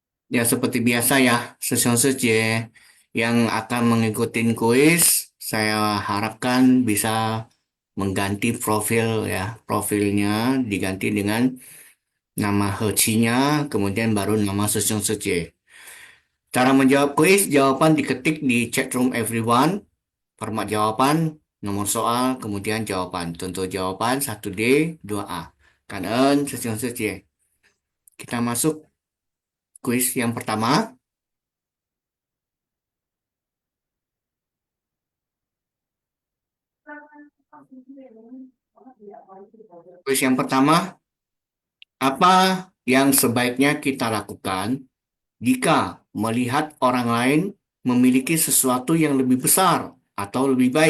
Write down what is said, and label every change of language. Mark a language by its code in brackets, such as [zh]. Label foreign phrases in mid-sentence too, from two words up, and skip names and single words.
[id] Ya, seperti biasa ya, Sesionsuje yang akan mengikuti kuis, saya harapkan bisa mengganti profil ya, profilnya diganti dengan nama Hecinya, kemudian baru nama Sesionsuje. Cara menjawab kuis, jawaban diketik di chat room everyone, format jawaban, nomor soal, kemudian jawaban. Contoh jawaban 1D, 2A. [vi] Cảm ơn [id] Sesionsuje. Kita masuk kuis yang pertama. Kuis yang pertama, apa yang sebaiknya kita lakukan jika melihat orang lain memiliki sesuatu yang lebih besar atau lebih baik?